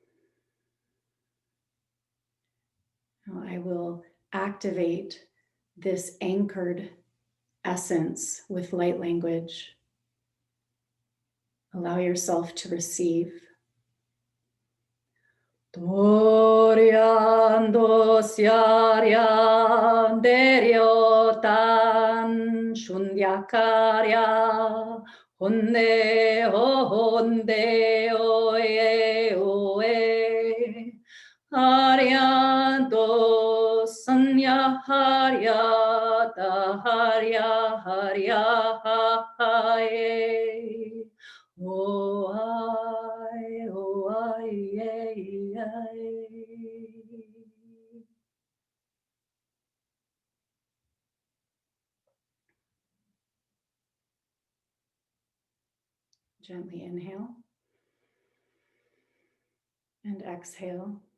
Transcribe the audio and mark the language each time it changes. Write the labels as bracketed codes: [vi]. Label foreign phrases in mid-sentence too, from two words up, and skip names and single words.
[en] Now I will activate this anchored essence with light language. Allow yourself to receive. Dorian dosiarian deriotan shundyakaria honde honde oye oye arianto sanya harya harya harya haye. Oh, I, yay, ay. Gently inhale and exhale.